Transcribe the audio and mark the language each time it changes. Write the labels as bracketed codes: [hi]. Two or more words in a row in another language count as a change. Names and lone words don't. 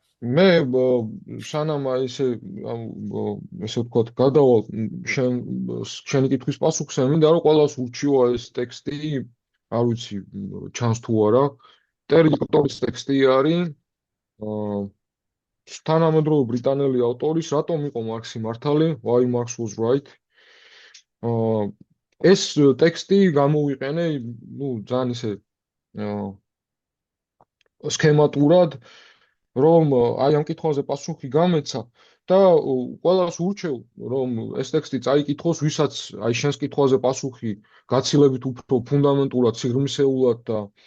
[ka] მე სანამ ესე ვთქვათ, გადავალ შენი კითხვის პასუხზე, მინდა რომ ყველას ურჩივა ეს ტექსტი, არ ვიცი, ჩანს თუ არა, ტერლიტორის ტექსტი არის, თანამედროვე ბრიტანელი ავტორის, რატომ იყო მარქსი მართალი, [en] why Marx was right. [ka] ეს ტექსტი გამოვიყენე, ძალიან ისე სქემატურად, რომ აი ამ კითხვაზე პასუხი გამეცა და ყველას ურჩევ, რომ ეს ტექსტი წაიკითხოს, ვისაც აი შენს კითხვაზე პასუხი გაცილებით უფრო ფუნდამენტურად, სიღრმისეულად და